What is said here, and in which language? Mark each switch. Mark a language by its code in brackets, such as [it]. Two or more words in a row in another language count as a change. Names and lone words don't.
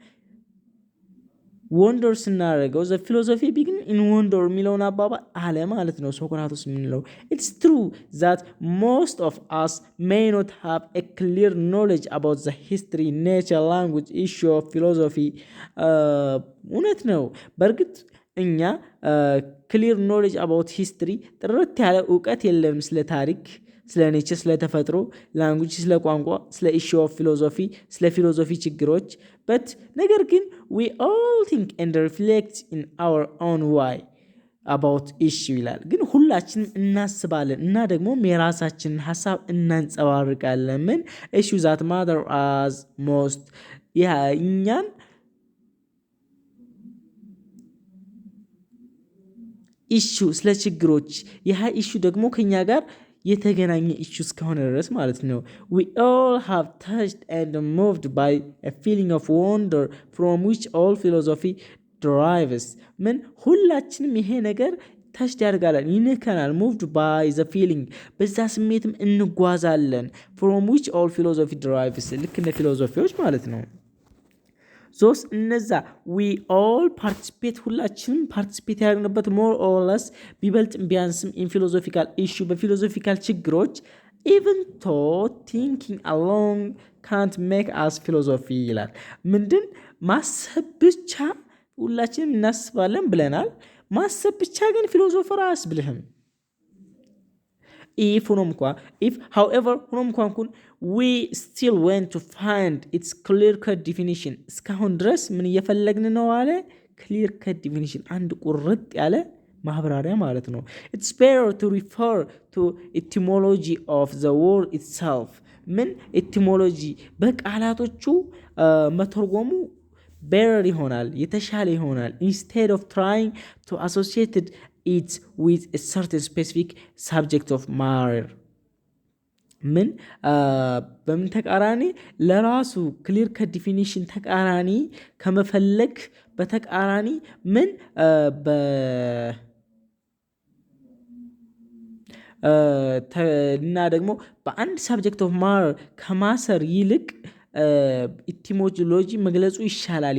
[am] ወንደር ስናደርገው [en] the philosophy begin in wonder [am] የሚለውን አባባል አለ ማለት ነው ሶክራቶስ የምንለው። [en] it's true that most of us may not have a clear knowledge about the history nature language issue of philosophy። [am] እውነት ነው። በእርግጥ እኛ [en] clear knowledge about history [am] ጥርት ያለ እውቀት የለም ስለ ታሪክ፣ ስለ ኔቸር፣ ስለ ተፈጥሮ፣ ላንጉጅ፣ ስለ ቋንቋ፣ ስለ [en] issue of philosophy፣ [am] ስለ ፊሎሶፊ ችግሮች በት ነገር ግን [en] we all think and reflect in our own way about issue [am] ይላል። ግን ሁላችንም እናስባለን እና ደግሞ የራሳችንን ሀሳብ እናንጸባርቃለን። ምን [en] issue that matter as most [am] እኛን ኢሹ ስለ ችግሮች ይህ ኢሹ ደግሞ ከኛ ጋር የተገናኘ ኢሹ እስከሆነ ድረስ ማለት ነው። [en] we all have touched and moved by a feeling of wonder from which all philosophy derives [am] ምን ሁላችንም ይሄ ነገር ተሽድ ያደርጋለን፣ ይነከናል። [en] moved by the [am] feeling በዛ ስሜትም እንጓዛለን። [en] from which all philosophy derives [am] ልክ እንደ ፊሎሶፊዎች ማለት ነው። ሶስ እነዛ [en] we all participate [am] ሁላችንም ፓርቲሲፔት ያደርግንበት [en] more or less [am] ቢበልጥም ቢያንስም [en] in philosophical issue [am] በፊሎሶፊካል ችግሮች [en] even though thinking alone can't make us philosophy [am] ይላል። ምንድን ማሰብ ብቻ ሁላችንም እናስባለን ብለናል። ማሰብ ብቻ ግን ፊሎሶፈር አያስብልህም። [en] however [am] ሆኖም እንኳን [en] we still want to find its clear cut definition [am] እስካሁን ድረስ ምን እየፈለግን ነው አለ [en] clear cut definition [am] አንድ ቁርጥ ያለ ማብራሪያ ማለት ነው። [en] it's better to refer to etymology of the word itself [am] ምን etymology በቃላቶቹ መተርጎሙ better ይሆናል፣ የተሻለ ይሆናል [en] instead of trying to associate it with a certain specific subject of matter [am] ምን በምን ተቃራኒ ለራሱ ክሊር ከዲፊኒሽን ተቃራኒ ከመፈለግ በተቃራኒ ምን እና ደግሞ በአንድ [en] subject of matter [am] ከማሰር ይልቅ ኢቲሞሎጂ መግለጹ ይሻላል